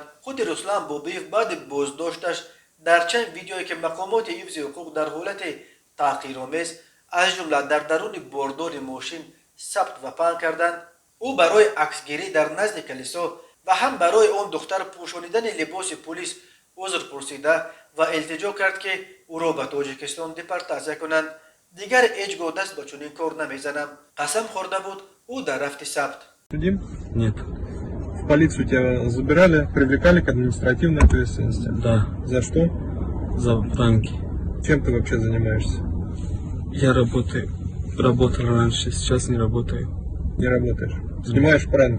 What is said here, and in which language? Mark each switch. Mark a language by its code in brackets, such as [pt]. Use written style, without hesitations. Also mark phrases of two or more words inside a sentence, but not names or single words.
[tg] худи Руслан Бобиев баъди боздошташ дар чанд видеое ки мақомоти ҳифзи ҳуқуқ дар ҳолати таҳқиромез аз ҷумла дар даруни бордори мошин сабт ва паҳн карданд, ӯ барои аксгирӣ дар назди калисо ва ҳам барои он духтар пӯшонидани либоси полис узр пурсида ва илтиҷо кард ки ӯро ба Тоҷикистон депортация кунанд. дигар ҳеҷ гоҳ даст ба чунин кор намезанам. қасам хӯрда буд ӯ дар рафти сабт. [ru] Судим? Нет. В полицию тебя забирали, привлекали к административной ответственности? Да. За что? За пранки. Чем ты вообще занимаешься? Я работал раньше, сейчас не работаю. Не работаешь? Снимаешь пранки?